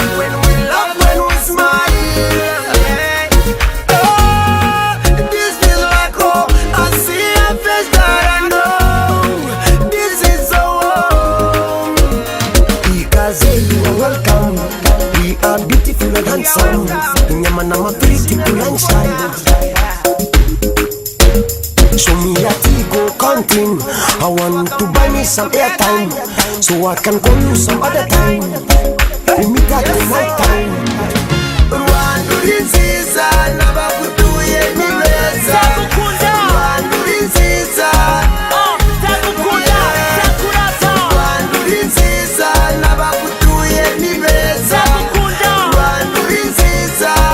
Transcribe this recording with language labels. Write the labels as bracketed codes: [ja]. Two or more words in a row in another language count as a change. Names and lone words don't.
[en] When we love, when we smile. Oh, this feels like home. I see a face that I know. This is so warm. Ikaze, you are welcome. We are beautiful and handsome. [rw] Inyama na mafiriti ku [en] lunch time. Show me your Tigo counting. I want to buy me some airtime, so I can call you some other time. We meet at the night time. [rw] Rwanda uri nziza, n'abagutuye ni beza. Ndagukunda. Rwanda uri nziza. Oh, ndagukunda, ndakurata. Rwanda uri nziza, n'abagutuye ni beza. Ndagukunda. Rwanda uri nziza.